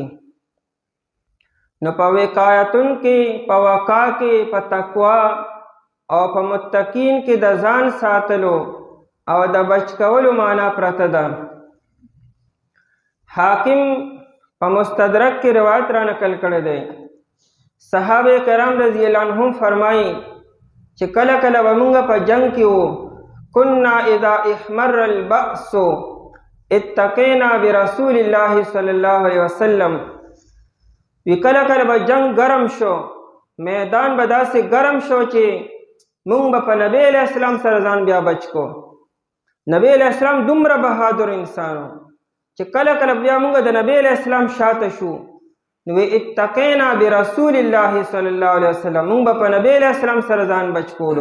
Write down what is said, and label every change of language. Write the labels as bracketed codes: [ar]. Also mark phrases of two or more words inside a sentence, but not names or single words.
[ps] نو په وقایتون کې، په وقا کې، په تقوا او په متقین کې د ځان ساتلو او د بچ کولو معنا پرته ده. حاکم په مستدرک کې روایت را نقل کړی دی. صحابه کرام [ar] رضی اللہ عنہم [ps] فرمائی چې کله کله به مونږ په جنگ کې وو، [ar] کنا اذا احمر البأس اتقینا برسول الله صلی الله علیه وسلم. [ps] وی کله کله به جنگ ګرم شو، میدان به داسې ګرم شو چې مونږ به په نبی [ar] علیہ السلام [ps] سره ځان بیا بچ کو. نبی [ar] علیہ السلام [ps] دومره بهادر انسانو چې کله کله بیا مونږ د نبی [ar] علیہ السلام [ps] شاته شو، نو [ar] اتقینا برسول الله صلی الله علیه وسلم، [ps] مونږ به په نبی [ar] علیہ السلام [ps] سره ځان بچ کولو.